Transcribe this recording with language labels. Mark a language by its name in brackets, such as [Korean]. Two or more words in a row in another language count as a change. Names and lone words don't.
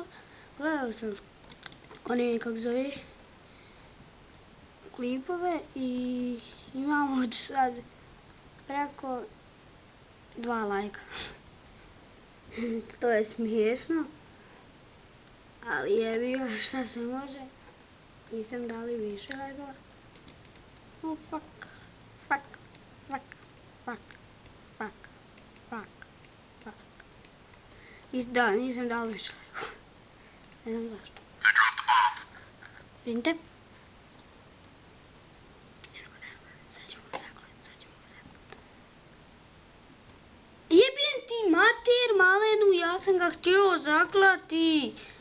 [Bosnian] Gledao sam one, kako zove, klipove i imamo od sad preko 2 lajka. To je smiješno, ali jebi ga, šta se može. Nisam dali više lajkova. [English] Oh fuck, fuck, fuck, fuck, fuck, fuck, fuck. [Bosnian] Da, nisam dali više lajkova. Ne znam zašto. Vidite? Sad ćemo ga zaklati. Jebim ti mater malenu, ja sam ga htio zaklati.